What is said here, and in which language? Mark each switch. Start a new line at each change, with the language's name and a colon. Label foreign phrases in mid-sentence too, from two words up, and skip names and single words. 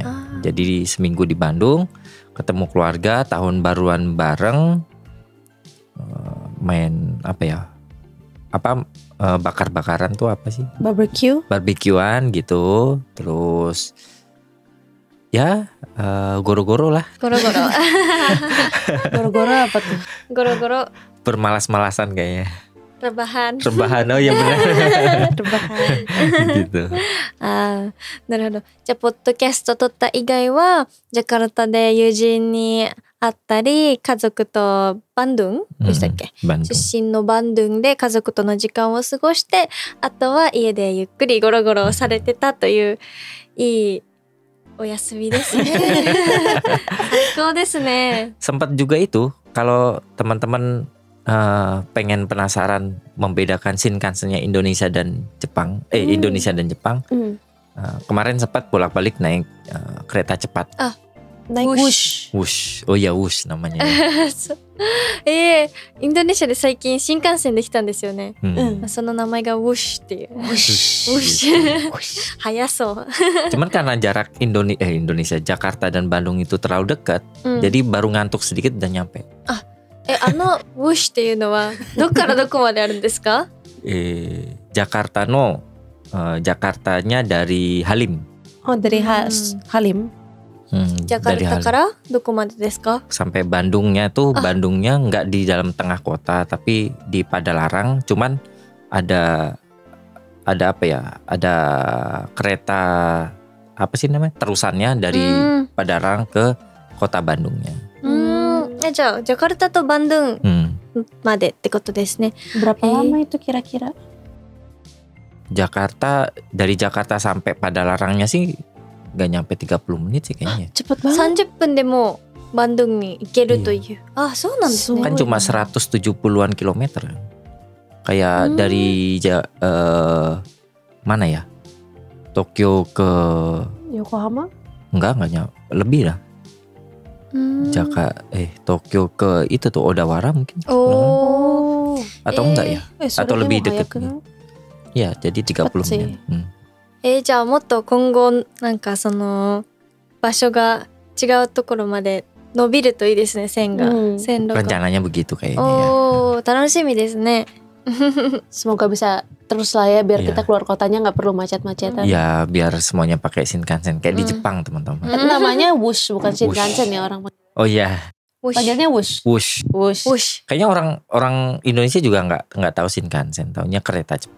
Indonesian: Jadi seminggu di Bandung ketemu keluarga, tahun baruan bareng, main bakar-bakaran tuh apa sih? Barbekyuan gitu. Terus ya goro-goro lah. Goro-goro apa tuh? Goro-goro bermalas-malasan kayaknya. Rebahan. Oh ya benar. Rebahan. Gitu.
Japanese: なるほど。じゃあポッドキャスト撮った以外はジャカルタで友人に会ったり、家族とバンドゥンでしたっけ、出身のバンドゥンで家族との時間を過ごして、あとは家でゆっくりゴロゴロされてたといういいお休みですね。最高ですね。
Indonesian: Sempat juga itu kalau teman-teman pengen penasaran membedakan Shinkansen-nya Indonesia dan Jepang, Indonesia dan Jepang. Kemarin sempat bolak-balik naik kereta cepat. Naik wush. Oh ya wush namanya.
Japanese: インドネシアで最近新幹線できたんですよね。その名前がウォッシュっていう。ウォッシュ。早そう。
Indonesian: Cuman karena jarak Indonesia, Jakarta dan Bandung itu terlalu dekat, jadi baru ngantuk sedikit dan nyampe.
Japanese: ウォッシュっていうのはどっからどこまであるんですか？
Indonesian: Jakartanya dari Halim. Oh, dari Halim.
Japanese: Jakarta からどこまでですか？
Indonesian: Sampai Bandungnya tuh Bandungnya nggak di dalam tengah kota tapi di Padalarang, cuman ada apa ya? Ada kereta apa sih namanya? Terusannya dari Padalarang ke kota Bandungnya.
Japanese: じゃあジャカルタとバンドゥンまでってことですね。
Indonesian: Berapa lama itu kira-kira? Dari Jakarta sampai Padalarangnya sih nggak nyampe 30 menit sih kayaknya. Cepet banget.
Japanese: 30 分でもうバンドゥンに行けるという。そうなんですね。
Indonesian: Kan cuma 170-an kilometer. Kayak dari mana ya? Tokyo ke Yokohama? Enggak nyampe. Lebih lah. Tokyo ke itu tuh Odawara mungkin. Atau enggak ya? Atau lebih dekat nih. Ya, jadi 30 menit.
Japanese: じゃあもっと今後なんかその場所が違うところまで伸びるといいですね、線が。線路が。
Indonesian: Rencananya begitu kayaknya ya.
Japanese: 楽しみですね。
Indonesian: Semoga bisa terus lah ya biar kita keluar kotanya nggak perlu macet-macetan. Ya, biar semuanya pakai Shinkansen kayak di Jepang, teman-teman. Namanya Wush bukan Shinkansen ya orang. Oh iya. Panjangnya Wush. Wush. Kayaknya orang Indonesia juga nggak tahu Shinkansen, taunya kereta cepat.